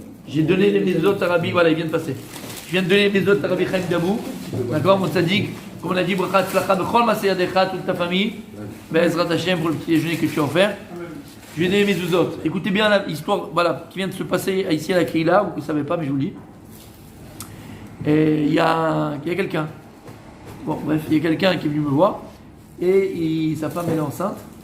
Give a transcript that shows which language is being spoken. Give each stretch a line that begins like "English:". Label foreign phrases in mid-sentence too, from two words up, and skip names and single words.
French: J'ai donné les mezuzot à Rabbi, voilà, il vient de passer. Je viens de donner les mezuzot à Rabbi Chaim Dabou. D'accord, mon tzaddik, comme on a dit,
Hebrew: ברכה הצלחה בכל מעשה ידיך,
French: toute ta famille.
Hebrew: בעזרת השם
French: pour le petit déjeuner que tu as offert. Je vais donner mes mezuzot. Écoutez bien l'histoire, voilà, qui vient de se passer ici à la Keila, vous ne savez pas, mais je vous le dis. Et il y a quelqu'un. Bon, bref, il y a quelqu'un qui est venu me voir et sa femme elle est enceinte.